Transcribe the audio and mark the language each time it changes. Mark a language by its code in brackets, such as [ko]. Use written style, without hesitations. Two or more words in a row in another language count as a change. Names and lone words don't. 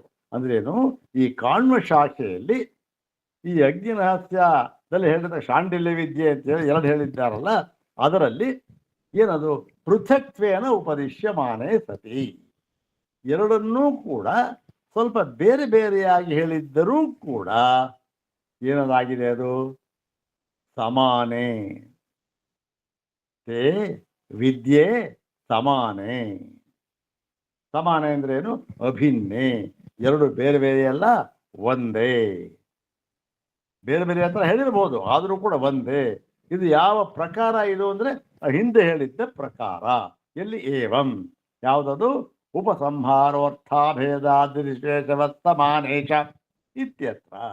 [kn] ಅಂದ್ರೇನು, ಈ ಕಾಣ್ವ ಶಾಖೆಯಲ್ಲಿ ಈ ಅಗ್ನಿ ರಹಸ್ಯದಲ್ಲಿ ಹೇಳಿದ ಶಾಂಡಿಲ್ಯ ವಿದ್ಯೆ ಅಂತೇಳಿ ಎರಡು ಹೇಳಿದ್ದಾರಲ್ಲ, ಅದರಲ್ಲಿ ಏನದು [sa] ಪೃಥಕ್ವೇನ ಉಪದಿಶ್ಯಮಾನೇ ಸತಿ, [kn] ಎರಡನ್ನೂ ಕೂಡ ಸ್ವಲ್ಪ ಬೇರೆ ಬೇರೆಯಾಗಿ ಹೇಳಿದ್ದರೂ ಕೂಡ ಏನದಾಗಿದೆ, ಅದು [sa] ಸಮಾನೇ ತೇ ವಿದ್ಯೆ ಸಮಾನೇ. [kn] ಸಮಾನೆ ಅಂದ್ರೇನು, ಅಭಿನ್ನೆ, ಎರಡು ಬೇರೆ ಬೇರೆ ಅಲ್ಲ ಒಂದೇ. ಬೇರೆ ಬೇರೆ ಹತ್ರ ಹೇಳಿರ್ಬೋದು, ಆದರೂ ಕೂಡ ಒಂದೇ. ಇದು ಯಾವ ಪ್ರಕಾರ ಇದು ಅಂದ್ರೆ ಹಿಂದೆ ಹೇಳಿದ್ದ ಪ್ರಕಾರ. ಎಲ್ಲಿ ಏವಂ ಯಾವುದದು, [sa] ಉಪಸಂಹಾರೋರ್ಥಾಭೇದಾದಿಶೇಷವತ್ತಮಾನೇಶ ಇತ್ಯತ್ರ.